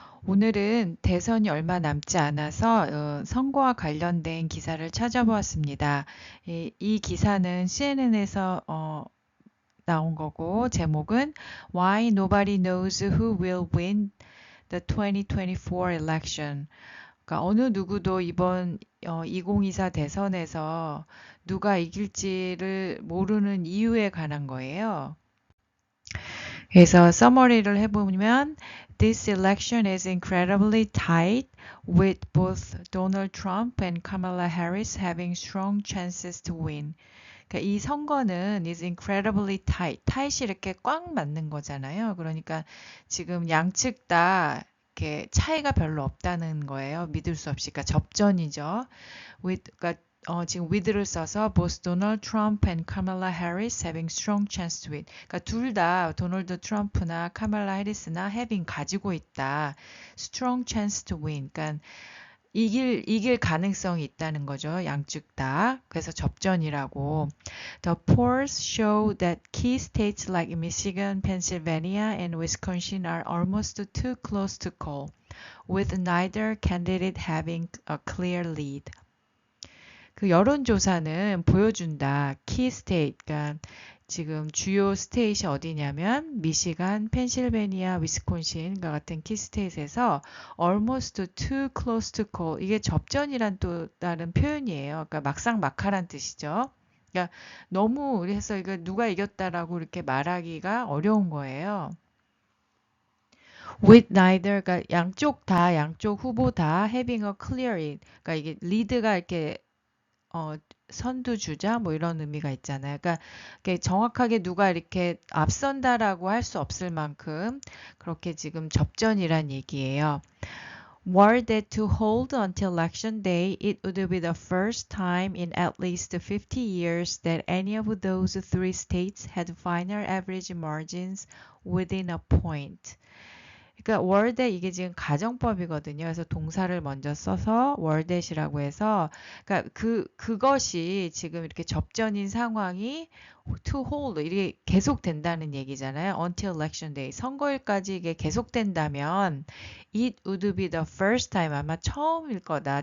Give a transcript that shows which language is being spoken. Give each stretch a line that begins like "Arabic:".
Korean: 오늘은 대선이 얼마 남지 않아서 선거와 관련된 기사를 찾아보았습니다. 이 기사는 CNN에서 나온 거고, 제목은
English: Why Nobody Knows Who Will Win the 2024 Election.
Korean: 그러니까 어느 누구도 이번 2024 대선에서 누가 이길지를 모르는 이유에 관한 거예요. 그래서 서머리를 해보면
English: This election is incredibly tight with both Donald Trump and Kamala Harris having strong chances to win.
Korean: 그러니까 이 선거는
English: is incredibly tight.
Korean: tight이 이렇게 꽉 맞는 거잖아요. 그러니까 지금 양측 다 이렇게 차이가 별로 없다는 거예요. 믿을 수 없이. 그러니까 접전이죠. 그러니까 지금
English: with를 써서 both Donald Trump and Kamala Harris having strong chance to win.
Korean: 그러니까 둘 다 도널드 트럼프나 카말라 해리스나 having 가지고 있다.
English: strong chance to win.
Korean: 그러니까 이길 가능성이 있다는 거죠. 양측 다. 그래서 접전이라고.
English: The polls show that key states like Michigan, Pennsylvania, and Wisconsin are almost too close to call, with neither candidate having a clear lead.
Korean: 그 여론조사는 보여준다. 키 스테이트, 그러니까 지금 주요 스테이트 어디냐면 미시간, 펜실베니아, 위스콘신과 같은 키 스테이트에서
English: almost too close to call
Korean: 이게 접전이란 또 다른 표현이에요. 그러니까 막상막하란 뜻이죠. 그러니까 너무 그래서 이거 누가 이겼다라고 이렇게 말하기가 어려운 거예요.
English: With neither,
Korean: 그러니까 양쪽 후보 다
English: having a clear lead.
Korean: 그러니까 이게 리드가 이렇게 어, 선두주자 뭐 이런 의미가 있잖아요. 그러니까 정확하게 누가 이렇게 앞선다라고 할 수 없을 만큼 그렇게 지금 접전이란 얘기예요.
English: Were that to hold until election day, it would be the first time in at least 50 years that any of those three states had final average margins within a point.
Korean: 그러니까 월댓 이게 지금 가정법이거든요. 그래서 동사를 먼저 써서 월댓이라고 해서 그러니까 그것이 지금 이렇게 접전인 상황이 to hold 이게 계속된다는 얘기잖아요.
English: Until election day.
Korean: 선거일까지 이게 계속된다면
English: it would be the first time
Korean: 아마 처음일 거다.